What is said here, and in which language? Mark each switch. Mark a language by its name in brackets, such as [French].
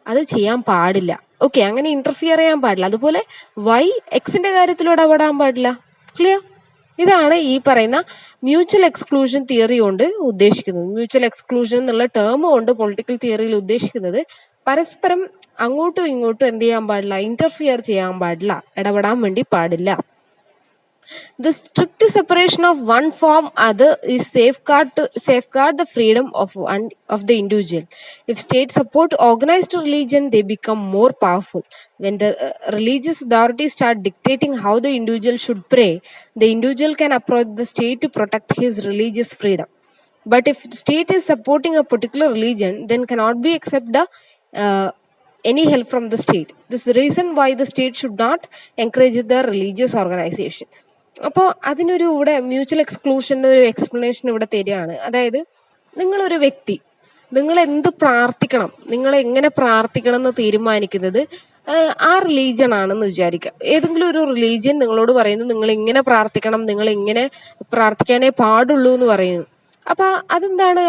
[Malayalam] അത് ചെയ്യാൻ പാടില്ല. ഓക്കെ, അങ്ങനെ ഇന്റർഫിയർ ചെയ്യാൻ പാടില്ല. അതുപോലെ വൈ എക്സിന്റെ കാര്യത്തിൽ ഇടപെടാൻ പാടില്ല. ക്ലിയർ? ഇതാണ് ഈ പറയുന്ന മ്യൂച്വൽ എക്സ്ക്ലൂഷൻ തിയറി കൊണ്ട് ഉദ്ദേശിക്കുന്നത്. മ്യൂച്വൽ എക്സ്ക്ലൂഷൻ എന്നുള്ള ടേം കൊണ്ട് പൊളിറ്റിക്കൽ തിയറിയിൽ ഉദ്ദേശിക്കുന്നത് പരസ്പരം അങ്ങോട്ടും ഇങ്ങോട്ടും എന്ത് ചെയ്യാൻ പാടില്ല, ഇന്റർഫിയർ ചെയ്യാൻ പാടില്ല, ഇടപെടാൻ വേണ്ടി പാടില്ല. [English] The strict separation of one from other is safeguard the freedom of the individual. If states support organized religion, they become more powerful. When the religious authorities start dictating how the individual should pray, the individual can approach the state to protect his religious freedom. But if the state is supporting a particular religion, then cannot be accept the any help from the state. This is the reason why the state should not encourage the religious organization. [Malayalam] അപ്പോൾ അതിനൊരു ഇവിടെ mutual എക്സ്ക്ലൂഷൻ്റെ ഒരു explanation ഇവിടെ തരികയാണ്. അതായത് നിങ്ങളൊരു വ്യക്തി, നിങ്ങൾ എന്ത് പ്രാർത്ഥിക്കണം, നിങ്ങൾ എങ്ങനെ പ്രാർത്ഥിക്കണം എന്ന് തീരുമാനിക്കുന്നത് ആ റിലീജിയൻ ആണെന്ന് വിചാരിക്കുക. ഏതെങ്കിലും ഒരു റിലീജിയൻ നിങ്ങളോട് പറയുന്നു നിങ്ങൾ ഇങ്ങനെ പ്രാർത്ഥിക്കണം, നിങ്ങൾ ഇങ്ങനെ പ്രാർത്ഥിക്കാനേ പാടുള്ളൂ എന്ന് പറയുന്നു. അപ്പൊ അതെന്താണ്?